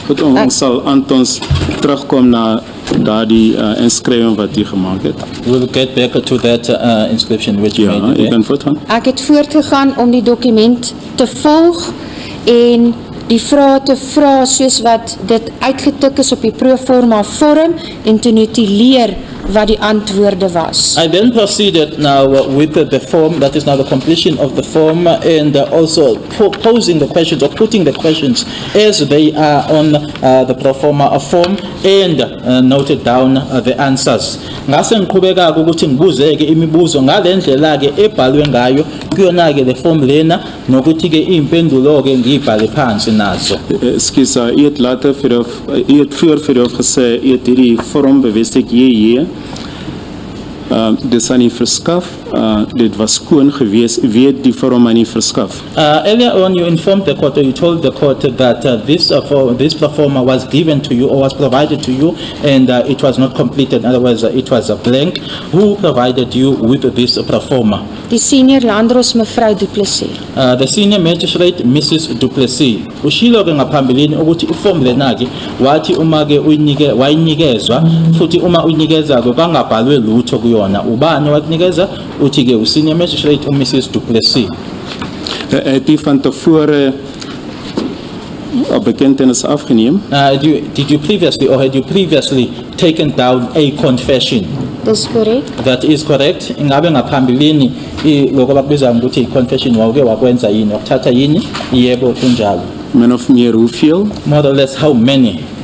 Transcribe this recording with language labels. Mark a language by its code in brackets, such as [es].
[af] Goed, ons sal Antons terugkom na daardie inskrywing wat jy gemaak het. [en] We'll get back to that inscription which you made. [af] Ja, jy kan voortgaan. Ek het voortgegaan om die dokument te volg en die vrae te vra soos wat dit uitgetik is op die proforma vorm en te notuleer wat die antwoorde was. [en] I then proceeded now with the form, that is now the completion of the form, and also posing the questions or putting the questions as they are on the proforma form and noted down the answers. [zu] Ngase ngiqhubeka ukuthi ngibuzeke imibuzo ngalendlela ke ebhalwe ngayo kuyona ke le form lena nokuthi ke impendulo ke ngibhale phansi nazo. [af] Ekskuus, jy het later jy het vroeër gesê jy het hierdie vorm bevestig hier. Dis aan die verskaf, dit was skoon gewees, wie het die vorm aan die verskaf? [en] Earlier on you informed the court, or you told the court that this proforma was given to you or was provided to you and it was not completed, in other words it was a blank. Who provided you with this proforma? [af] Die senior landros mevrou Du Plessis. [en] The senior magistrate Mrs. Du Plessis. [zu] Ushilo ke ngaphambilini ukuthi iform lena ke wathi uma ke wayinikezwa futhi uma uyinikeza ke bangabhalwe lutho kuyona. Ubani wakunikeza? Uthi ke usenior magistrate Mrs. Du Plessis. [af] Het u van tevore bekentenis afgeneem? [en] Did you previously or had you previously taken down a confession? [af] Dis correct. [en] That is correct. [zu] Ingabe ngaphambilini lokho bakubiza ukuthi i-confession wawuke wakwenza yini wakuthatha yini? Yebo kunjalo. [af] Min of meer hoeveel? [en] More or less how many?